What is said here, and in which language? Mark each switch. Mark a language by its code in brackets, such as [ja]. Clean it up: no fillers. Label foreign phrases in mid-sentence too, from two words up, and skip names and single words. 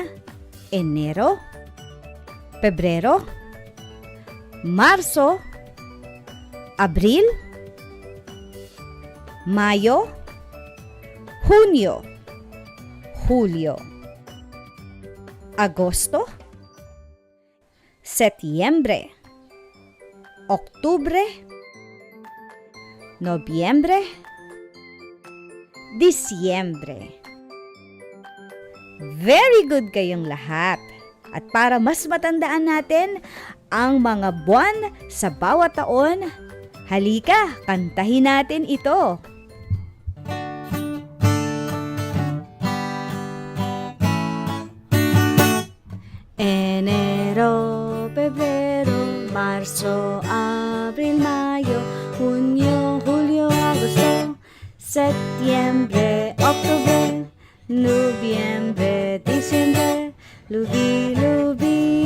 [tl] Enero, Pebrero, Marso, Abril, Mayo, Hunyo, Hulyo, Agosto, Setyembre, Oktubre, Nobyembre, Disyembre. [en] Very good [tl] kayong lahat. At para mas matandaan natin ang mga buwan sa bawat taon, halika, kantahin natin ito. Enero, Pebrero, Marso, Abril, Mayo, Junio, Julio, Agosto, Setyembre, Oktubre, Nobyembre, Disyembre, lubi-lubi.